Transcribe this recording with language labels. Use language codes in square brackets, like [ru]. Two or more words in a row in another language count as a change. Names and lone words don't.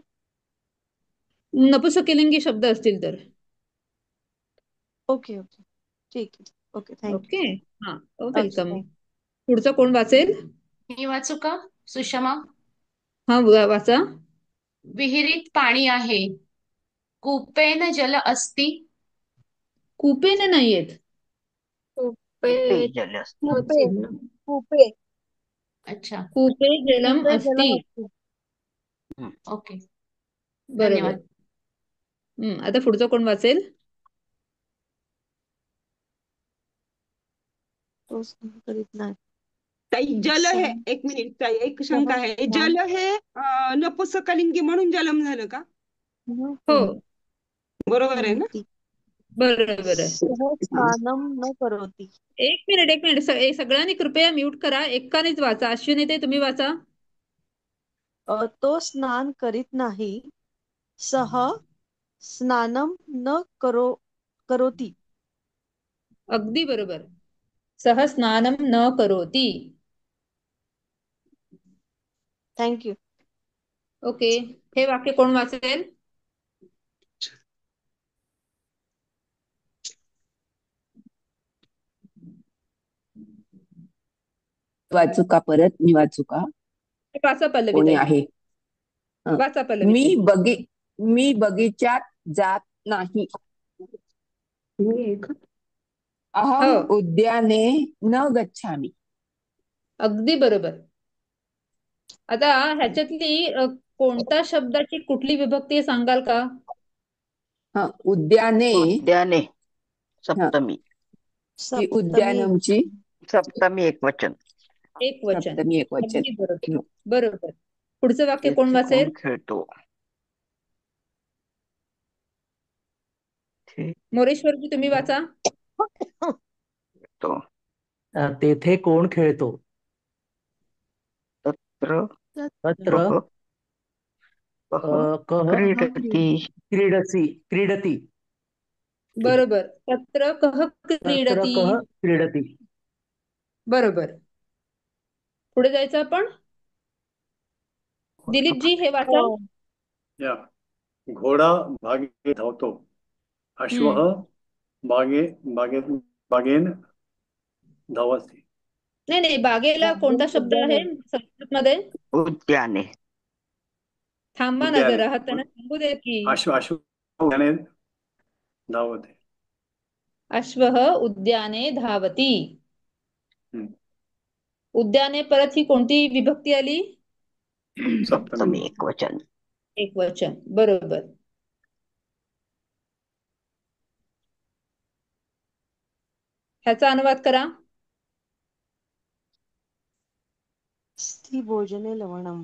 [mr] नपुंसकलिंगी शब्द असतील तर. ओके. ठीक आहे. ओके, थँक्यू. ओके. हा, वेलकम. पुढचं कोण वाचेल? मी वाचू का, सुषमा? हा, वाचा. विहिरीत पाणी आहे. [sa] कूपेन जल अस्ति. [mr] कूपेन नाही येत. [sa] कूपे. [mr] अच्छा. [sa] कूपे जलम अस्ति. [mr] ओके. बरोबर. आता पुढचं कोण वाचेल? ताई, जल हे, एक मिनिट ताई, एक शंका आहे. जल हे नपुंसकलिंगी म्हणून जलम झालं का? हो, बरोबर आहे ना? बरोबर आहे. [sa] स्नानम न करोति. [mr] एक मिनिट. सगळ्यांनी कृपया म्यूट करा, एकानेच वाचा. अश्विनी ते तुम्ही वाचा. तो स्नान करीत नाही. [sa] सह स्नानम न करोति. [mr] अगदी बरोबर. [sa] सह स्नानम न करोति. [mr] थँक्यू. ओके. हे वाक्य कोण वाचेल? वाचू का परत? मी वाचू का? वाचा पल्लवी. कोणी आहे? वाचा पल्लवी. मी बगीचात जात नाही. [sa] अहम उद्याने न गच्छामि. [mr] अगदी बरोबर. आता ह्याच्यातली कोणत्या शब्दाची कुठली विभक्ती सांगाल का? हा उद्याने [sa] उद्याने [mr] हा सप्तमी ती सप्तमी उद्यानमची सप्तमी एकवचन एक वचन. सप्तमी एकवचन. अगदी बरोबर. बरोबर. पुढचं वाक्य कोण तेथे वाचेल? कोण खेळतो? ते मोरेश्वरजी तुम्ही वाचा. तो तेथे कोण खेळतो? [sa] तत्र तत्र कः कः क्रीडति क्रीडसी क्रीडती. [mr] बरोबर. [sa] तत्र कः तत्र क्रीडती. कः क्रीडती. [mr] बरोबर. पुढे जायचं आपण. दिलीपजी हे वाचा. या घोडा भागे धावतो. [sa] अश्व बागेन धावते. [mr] नाही बागेला कोणता शब्द आहे संस्कृत मध्ये? [sa] उद्याने. [mr] थांबा ना [sa] उद्याने. [mr] जरा, हाताने सांगू दे की. [sa] अश्व उद्याने धावते. अश्वः उद्याने धावती. हम्म. [mr] उद्याने परत ही कोणती विभक्ती आली? सप्तमी एकवचन. एक वचन. बरोबर. ह्याचा अनुवाद करा. [sa] स्त्री भोजने लवणम.